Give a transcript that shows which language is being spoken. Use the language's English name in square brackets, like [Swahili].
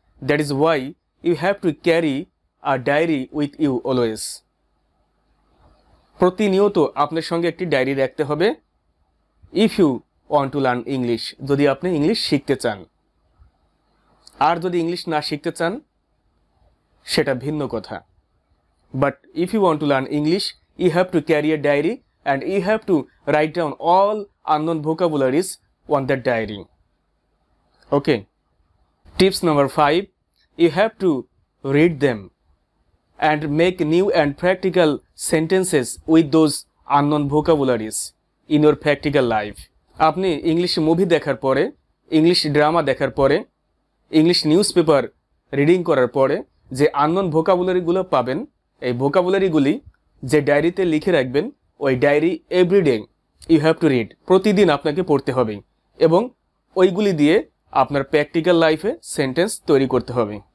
[English] That is why you have to carry a diary with you always. [Bangla] প্রতিনিয়ত আপনার সঙ্গে একটি ডায়েরি রাখতে হবে [English] if you want to learn English, [Bangla] যদি আপনি ইংলিশ শিখতে চান। আর যদি ইংলিশ না শিখতে চান সেটা ভিন্ন কথা। [English] But if you want to learn English you have to carry a diary and you have to write down all unknown vocabularies on that diary. Okay. Tips number 5, you have to read them and make new and practical sentences with those unknown vocabularies in your practical life. [Bangla] আপনি English movie দেখার পরে, English drama দেখার পরে, English news paper reading করার পরে যে unknown ভোকাবুলারিগুলো পাবেন, এই ভোকাবুলারিগুলি যে ডায়েরিতে লিখে রাখবেন ওই diary [English] everyday you have to read, [Bangla] প্রতিদিন আপনাকে পড়তে হবে এবং ওইগুলি দিয়ে আপনার প্র্যাকটিক্যাল লাইফে সেন্টেন্স তৈরি করতে হবে।